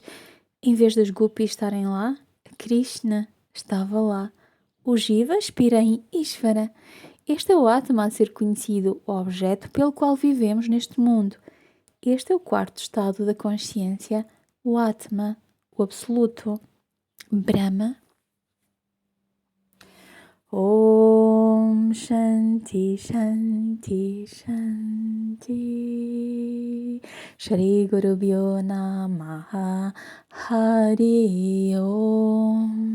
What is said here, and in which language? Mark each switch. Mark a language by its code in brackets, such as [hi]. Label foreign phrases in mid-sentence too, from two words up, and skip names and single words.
[pt] Em vez das gopis estarem lá, Krishna estava lá. O Jiva expira em Ishvara. Este é o Atma a ser conhecido, o objeto pelo qual vivemos neste mundo. Este é o quarto estado da consciência, o Atma, o Absoluto. Brahma. [sa] Om Shanti Shanti Shanti Shri Guru Bhyo Namaha Hari Om